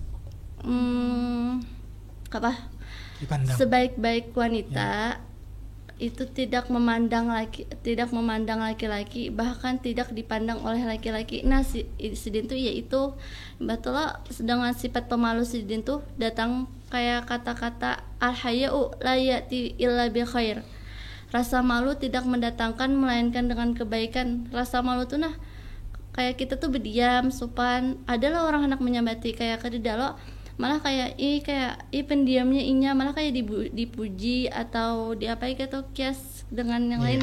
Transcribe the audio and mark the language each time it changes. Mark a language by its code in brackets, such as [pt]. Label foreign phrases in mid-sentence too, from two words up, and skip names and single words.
[id] dipandang. Sebaik-baik wanita itu tidak memandang laki-laki, bahkan tidak dipandang oleh laki-laki. [bjn] Nah Sidin tuh yaitu betul dengan sifat pemalu Sidin tuh datang kayak kata-kata [ar] الحياء لا يأتي إلا بخير. [id] Rasa malu tidak mendatangkan melainkan dengan kebaikan. [bjn] Rasa malu tuh nah kayak kita tuh berdiam sopan. Adalah orang hendak menyambati kayak kededa lo malah kayak pendiamnya inya malah kayak dipuji atau diapai gitu kias dengan yang lain.